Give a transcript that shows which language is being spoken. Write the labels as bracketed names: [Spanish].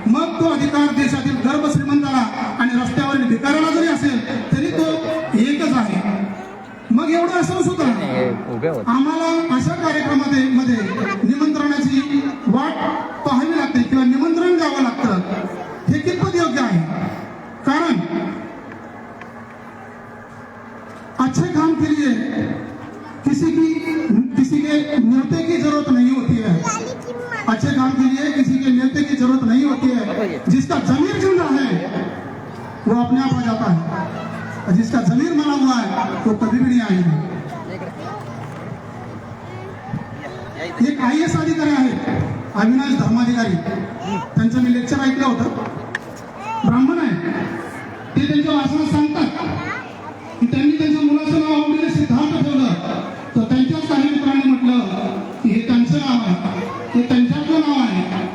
[Marathi] मग तो अधिकार देशातील गर्भ श्रीमंताला आणि रस्त्यावरील भिकाऱ्याला जरी असेल तरी तो एकच आहे. मग एवढं असून सुद्धा आम्हाला अशा कार्यक्रमामध्ये निमंत्रणाची वाट पाहावी लागते किंवा निमंत्रण द्यावं लागतं. हे कितपत योग्य आहे? [Hindi] कारण अच्छे काम के लिए किसी के न्योते की जरूरत नहीं होती है. अच्छे काम के लिए किसी के न्योते की जरूरत नहीं होती है. जिसका जमीर जिंदा है वो अपने आप आ जाता है, और जिसका जमीर मरा हुआ है वो कभी भी नहीं आएगा. [Marathi] एक IAS अधिकारी आहे अविनाश धर्माधिकारी, त्यांचं मी लेक्चर ऐकलं होतं. ब्राह्मण आहे ते त्यांच्या भाषणात सांगतात की त्यांनी त्यांच्या मुलाचं नाव आवडीने सिद्धार्थ ठेवलं. तर त्यांच्याच काही मित्रांनी म्हटलं की हे त्यांचं नाव आहे, हे त्यांच्यातलं नाव आहे.